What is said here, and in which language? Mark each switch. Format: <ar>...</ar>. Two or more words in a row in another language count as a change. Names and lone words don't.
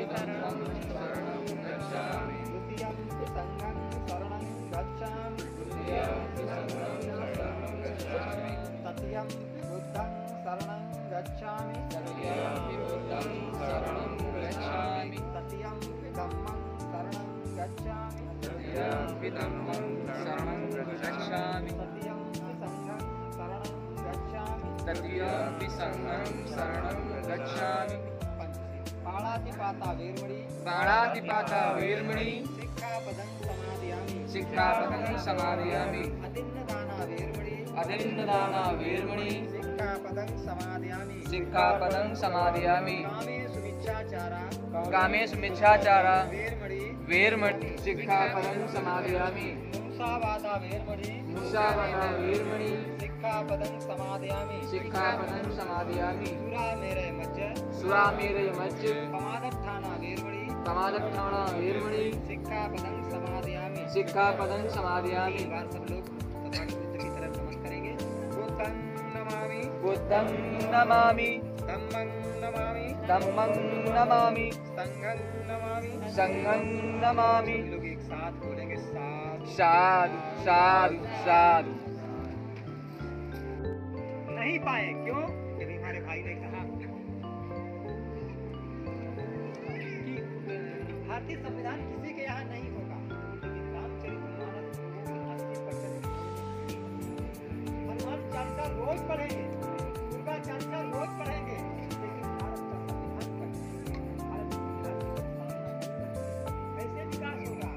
<pi>संघं शरणं गच्छामि तृतीयं बुद्धं शरणं गच्छामि तृतीयं धम्मं शरणं गच्छामि तृतीयं संघं शरणं गच्छामि। पाणातिपाता वेर्मणि सिक्खापदं समादयामि अदिन्नदाना वेर्मणि सिक्खापदं समादयामि कामेषु मिच्छाचारा वेर्मणि सिक्खापदं समादयामि मुसावादा वेर्मणि सिक्खापदं समादयामि सुरामेरय मज्ज पमादत्थाना वेर्मणि सिक्खापदं समादयामि।</pi> <hi>सब लोग तथागत बुद्ध की तरफ नमन करेंगे।</hi> <pi>बुद्धं नमामि धम्मं नमामि संघं नमामि।</pi> <hi>लोग एक साथ बोलेंगे,</hi> <pi>साधु साधु साधु।</pi> <hi>नहीं पाए क्यों? क्योंकि हमारे भाई ने कहा कि भारतीय संविधान किसी के यहाँ नहीं होगा, लेकिन रामचरितमानस 80% हनुमान चालीसा रोज पढ़ेंगे, दुर्गा चालीसा रोज पढ़ेंगे, लेकिन भारत का संविधान कैसे विकास होगा?</hi>